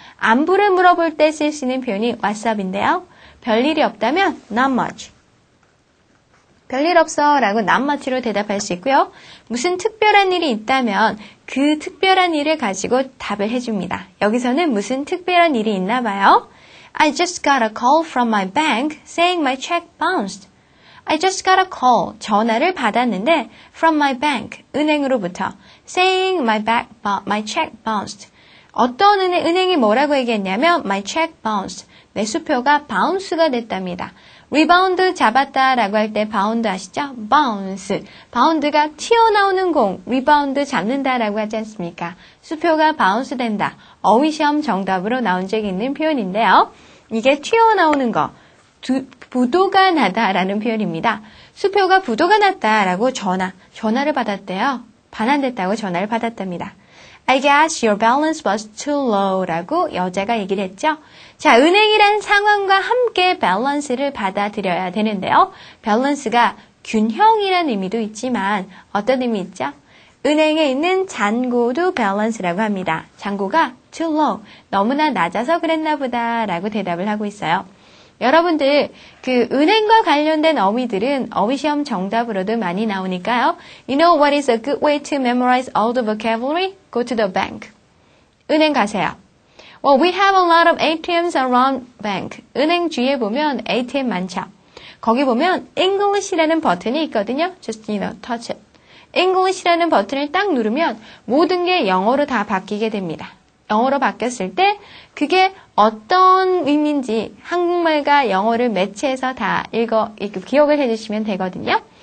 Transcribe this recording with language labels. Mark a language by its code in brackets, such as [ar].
[ko] 안부를 물어볼 때 쓸 수 있는 표현이 [en] What's up [ko] 인데요. 별일이 없다면 [en] Not much. [ko] 별일 없어 라고 [en] not much [ko] 로 대답할 수 있고요. 무슨 특별한 일이 있다면 그 특별한 일을 가지고 답을 해줍니다. 여기서는 무슨 특별한 일이 있나 봐요. [en] I just got a call from my bank saying my check bounced. I just got a call. [ko] 전화를 받았는데 [en] from my bank. [ko] 은행으로부터 [en] saying my check bounced. [ko] 어떤 은행이 뭐라고 얘기했냐면 [en] my check bounced. [ko] 내 수표가 bounce가 됐답니다. 리바운드 잡았다라고 할 때 바운드 아시죠? [en] bounce. [ko] 바운드가 튀어나오는 공, 리바운드 잡는다라고 하지 않습니까? 수표가 바운스 된다. 어휘시험 정답으로 나온 적이 있는 표현인데요. 이게 튀어나오는 거, 부도가 나다라는 표현입니다. 수표가 부도가 났다라고 전화를 받았대요. 반환됐다고 전화를 받았답니다. [en] I guess your balance was too low [ko] 라고 여자가 얘기를 했죠. 자, 은행이란 상황과 함께 밸런스를 받아들여야 되는데요. 밸런스가 균형이라는 의미도 있지만 어떤 의미 있죠? 은행에 있는 잔고도 밸런스라고 합니다. 잔고가 [en] too low, [ko] 너무나 낮아서 그랬나 보다 라고 대답을 하고 있어요. 여러분들 그 은행과 관련된 어휘들은 어휘시험 정답으로도 많이 나오니까요. [en] You know what is a good way to memorize all the vocabulary? Go to the bank. [ko] 은행 가세요. [en] Well, we have a lot of ATMs around bank. [ko] 은행 주위에 보면 ATM 많죠. 거기 보면 English라는 버튼이 있거든요. [en] Just, touch it. [ko] English라는 버튼을 딱 누르면 모든 게 영어로 다 바뀌게 됩니다. 영어로 바뀌었을 때 그게 어떤 의미인지 한국말과 영어를 매치해서 다 기억을 해주시면 되거든요.